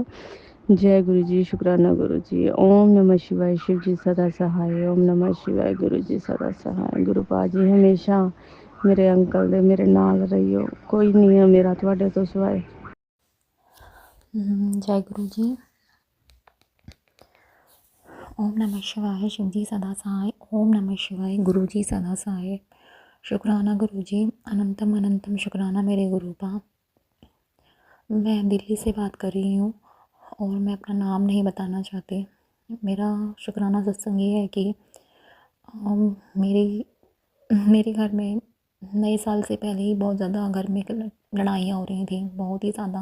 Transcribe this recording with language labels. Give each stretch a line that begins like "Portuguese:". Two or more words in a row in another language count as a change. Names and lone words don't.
Punjabi: ਜੈ ਗੁਰੂ ਜੀ, ਸ਼ੁਕਰਾਨਾ ਗੁਰੂ ਜੀ।
Sanskrit: ओम नमः शिवाय,
Punjabi: ਸ਼ਿਵ ਜੀ ਸਦਾ ਸਹਾਏ।
Sanskrit: ओम नमः शिवाय,
Punjabi: ਗੁਰੂ ਜੀ ਸਦਾ ਸਹਾਏ। ਗੁਰੂ ਪਾ ਜੀ ਹਮੇਸ਼ਾ ਮੇਰੇ ਅੰਕਲ ਦੇ ਮੇਰੇ ਨਾਲ ਰਹੀਓ, ਕੋਈ ਨਹੀਂ ਹੈ ਮੇਰਾ ਤੁਹਾਡੇ ਤੋਂ ਸਿਵਾਏ।
Hindi: जय गुरु जी।
Sanskrit: ओम नमः शिवाय,
Hindi: शिव जी सदा सहाय।
Sanskrit: ओम नमः शिवाय,
Hindi: गुरु जी सदा सहाय। शुक्राना गुरु जी, अनंतम अनंतम शुक्राना मेरे गुरु पा। मैं दिल्ली से बात कर रही हूँ और मैं अपना नाम नहीं बताना चाहती। मेरा शुक्राना सत्संग ये है कि मेरे घर में नए साल से पहले ही बहुत ज़्यादा घर में लड़ाइयाँ हो रही थी, बहुत ही ज़्यादा।